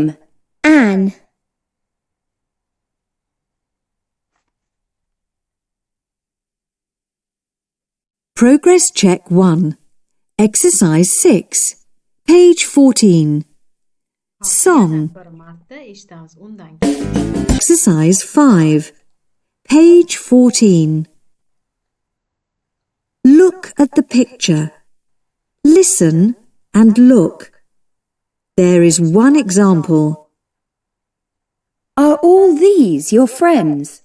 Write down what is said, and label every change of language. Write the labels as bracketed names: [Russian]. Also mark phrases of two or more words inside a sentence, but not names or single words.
[English] Anne. Progress check 1. Exercise 6. Page 14. Song. [Uzbek] Bir marta eshitamiz. Undan keyin [English] Exercise 5. Page 14. Look at the picture. Listen and look. There is one example. Are all these your friends?